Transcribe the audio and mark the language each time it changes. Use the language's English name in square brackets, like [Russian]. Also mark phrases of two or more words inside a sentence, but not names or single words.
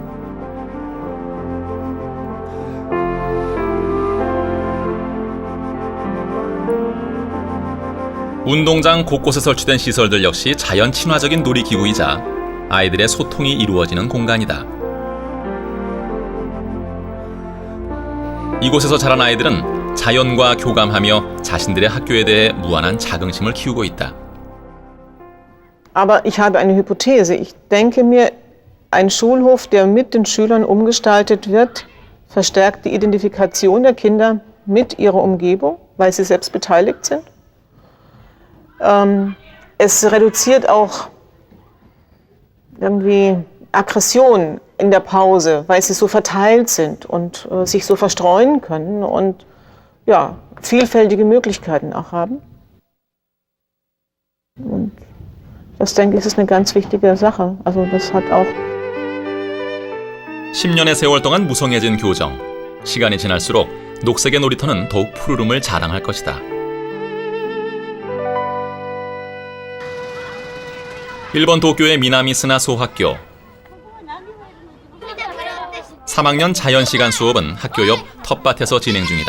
[Korean] 운동장 곳곳에 설치된 시설들 역시 자연 친화적인 놀이기구이자 아이들의 소통이 이루어지는 공간이다. 이곳에서 자란 아이들은 자연과 교감하며 자신들의 학교에 대해 무한한 자긍심을 키우고 있다. [German] Aber ich habe eine Hypothese. Ich denke mir, ein Schulhof, der mit den Schülern umgestaltet wird, verstärkt die Identifikation der Kinder mit ihrer Umgebung, weil sie selbst beteiligt sind. Es reduziert auch irgendwie Aggression in der Pause, weil sie so verteilt sind und sich so verstreuen können und ja, vielfältige Möglichkeiten auch haben. Und das, denke ich, ist eine ganz wichtige Sache. Also das hat auch [Korean] 10년의 세월 동안 무성해진 교정. 시간이 지날수록 녹색의 놀이터는 더욱 푸르름을 자랑할 것이다. 일본 도쿄의 미나미스나 소학교. 3학년 자연시간 수업은 학교 옆 텃밭에서 진행 중이다.